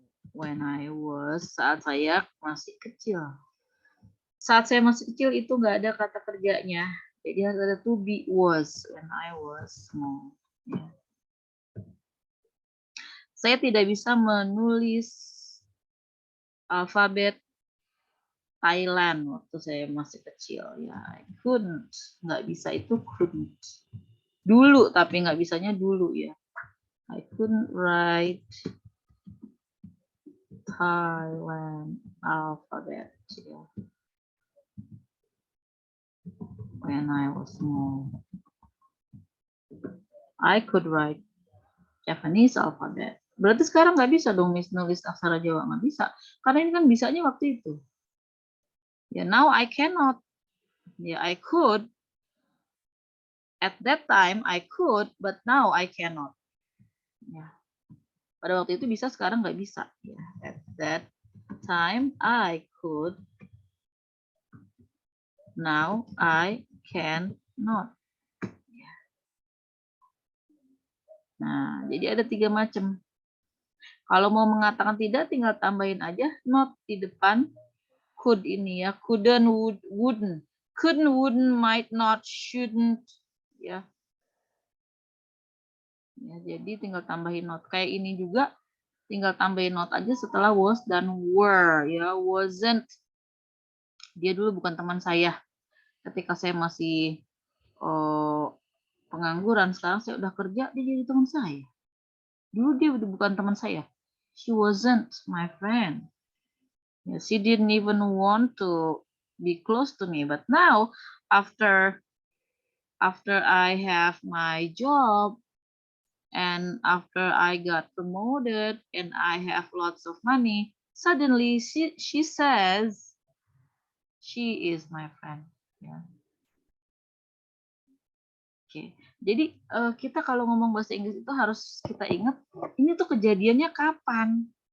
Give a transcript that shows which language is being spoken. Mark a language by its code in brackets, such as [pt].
[en] When I was, [id] saat saya masih kecil. Saat saya masih kecil itu nggak ada kata kerjanya. Jadi harus ada [en] to be, was, when I was small. [id] Ya. Saya tidak bisa menulis alfabet Thailand waktu saya masih kecil. Ya, [en] I couldn't. [id] Nggak bisa itu couldn't. Dulu, tapi nggak bisanya dulu ya. [en] I couldn't write Thailand alphabet ya. When I was small. I could write Japanese alphabet. [id] Berarti sekarang nggak bisa dong nulis aksara Jawa, nggak bisa. Karena ini kan bisanya waktu itu. [en] Ya, now I cannot. Ya, I could. At that time I could, but now I cannot. [id] Ya. Pada waktu itu bisa, sekarang nggak bisa. [en] Ya, at that time I could. Now I cannot. Ya. [id] Nah, jadi ada 3 macam. Kalau mau mengatakan tidak, tinggal tambahin aja not di depan could ini ya. [en] Couldn't, wouldn't. Couldn't, wouldn't, might not, shouldn't. [id] Ya. Ya, jadi tinggal tambahin not. Kayak ini juga tinggal tambahin not aja setelah was dan were ya. Wasn't. Dia dulu bukan teman saya. Ketika saya masih pengangguran, sekarang saya udah kerja, dia jadi teman saya. Dulu dia udah bukan teman saya. [en] She wasn't my friend. Yeah, she didn't even want to be close to me. But now, after I have my job, and after I got promoted, and I have lots of money, suddenly she says she is my friend. Yeah. [id] Oke, jadi kita kalau ngomong bahasa Inggris itu harus kita ingat ini tuh kejadiannya kapan.